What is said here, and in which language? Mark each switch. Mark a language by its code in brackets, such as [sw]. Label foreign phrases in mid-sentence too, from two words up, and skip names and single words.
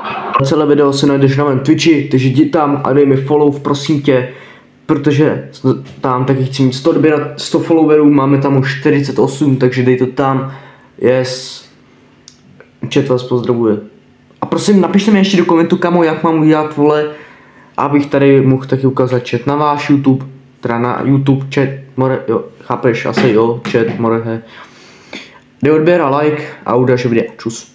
[cs] Celé video se najdeš na mém Twitchi, takže jdi tam a dej mi follow, prosím tě, protože tam taky chci mít 100 followerů, máme tam už 48, takže dej to tam, yes, chat vás pozdravuje. A prosím, napište mi ještě do komentu, kamo, jak mám udělat, vole, abych tady mohl taky ukázat chat na váš YouTube, teda na YouTube chat, more, jo, chápeš, asi jo, chat, more, he. Dej odběr a like a udáš video, čus.